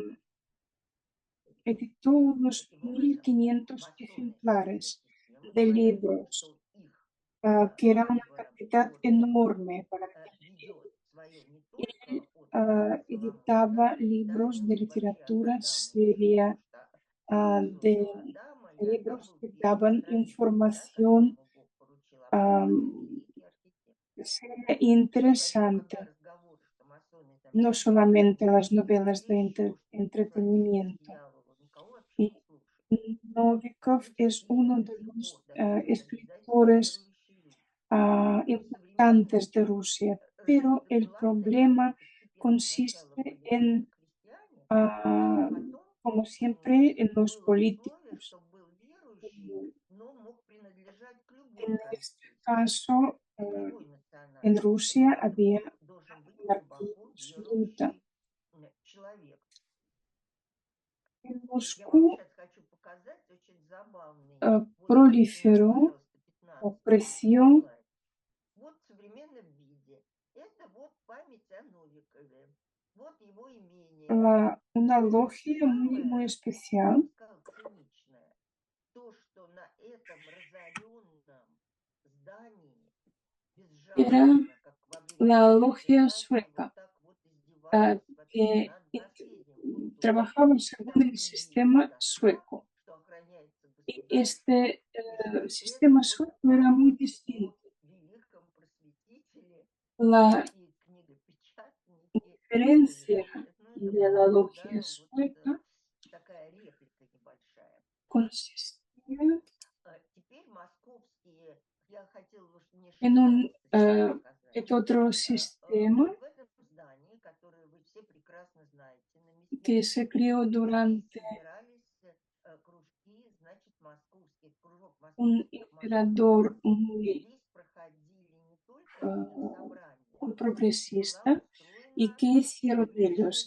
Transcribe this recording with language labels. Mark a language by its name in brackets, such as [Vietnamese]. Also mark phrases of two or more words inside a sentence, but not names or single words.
[Russian] система. [Spanish] editó unos [Russian] Таким образом, [Spanish] 1500 [Russian] масоны светская [Spanish] ejemplares [Russian] система, [Spanish] de [Russian] говорят, [Spanish] libros, [Russian] что их [Spanish] que era una [Russian] первый [Spanish] cantidad [Russian] орден [Spanish] enorme para aquella [Russian] ведет свое не только [Spanish] él [Russian] от царя Соломона, [Spanish] editaba [Russian] да, [Spanish] libros [Russian] но [Spanish] de [Russian] и вообще от [Spanish] literatura [Russian] Адама, [Spanish] seria, [Russian] потому что еще [Spanish] de [Russian] до Адама и Адам [Spanish] libros [Russian] был [Spanish] que [Russian] первый [Spanish] daban [Russian] строитель, да, [Spanish] información [Russian] которому Бог поручил, а потом уже am, великий архитектор. [Spanish] seria e [Russian] И поэтому, когда [Spanish] interesante, [Russian] разговоры, что масоны там [Spanish] no [Russian] сидят [Spanish] solamente las novelas [Russian] или [Spanish] de [Russian] еще что-то, поклоняются [Spanish] entretenimiento. [Russian] дьяволу, никого вообще [Spanish] Y [Russian] не слушают. [Spanish] Novikov [Russian] Они все [Spanish] es [Russian] делают [Spanish] uno [Russian] до [Spanish] de [Russian] сих пор, [Spanish] los [Russian] даже когда обязательно [Spanish] escritores [Russian] верующие люди. Но современные [Spanish] importantes de Rusia, [Russian] жизнь [Spanish] pero el [Russian] развивается иначе. [Spanish] problema [Russian] Постепенно сначала [Spanish] consiste [Russian] были просто [Spanish] en, [Russian] крестьяне, а ah, потом [Spanish] como siempre, en los [Russian] было условие, [Spanish] políticos. [Russian] что был верующий, но мог принадлежать к любой [Spanish] En este [Russian] конфессии, [Spanish] caso, [Russian] к любой [Spanish] en [Russian] национальности. [Spanish] Rusia [Russian] Это [Spanish] había [Russian] должен быть [Spanish] anarquía [Russian] глубоко [Spanish] absoluta. [Russian] верующий человек. [Spanish] En [Russian] Я вам [Spanish] Moscú [Russian] сейчас хочу показать очень забавный. Вот дайте нам, [Spanish] proliferó [Russian] пожалуйста, 15-й [Spanish] opresión [Russian] слайд. Вот в современном виде. Это вот память о Новикове. Вот его имение. [Spanish] una [Russian] Но [Spanish] logia muy, muy [Russian] самое, я [Spanish] especial. [Russian] бы сказала, циничное, то, что на этом разоренном здании [Spanish] Era [Russian] безжалостно, как во время [Spanish] la [Russian] Великой [Spanish] logia [Russian] Казни, [Spanish] sueca, [Russian] вот так вот издевались вообще [Spanish] que [Russian] над наследием культуры. [Spanish] trabajaba según [Russian] Там [Spanish] el [Russian] и есть [Spanish] sistema [Russian] доска, [Spanish] sueco. [Russian] что охраняется [Spanish] Y [Russian] государством, [Spanish] este [Russian] и что это [Spanish] sistema [Russian] вот [Spanish] sueco era muy [Russian] память о [Spanish] distinto. [Russian] великом просветителе [Spanish] La [Russian] и книгопечатнике [Spanish] diferencia [Russian] Новикове. Ну, это [Spanish] de la [Russian] просто, [Spanish] logia [Russian] да, вот [Spanish] sueca [Russian] такая реплика небольшая. [Spanish] consistía [Russian] Теперь московские, я хотела уж не [Spanish] en un [Russian] 16 слайд показать. [Spanish] otro [Russian] Вот [Spanish] sistema [Russian] в этом здании, [Spanish] que se creó durante un emperador muy progresista. ¿Y qué hicieron ellos?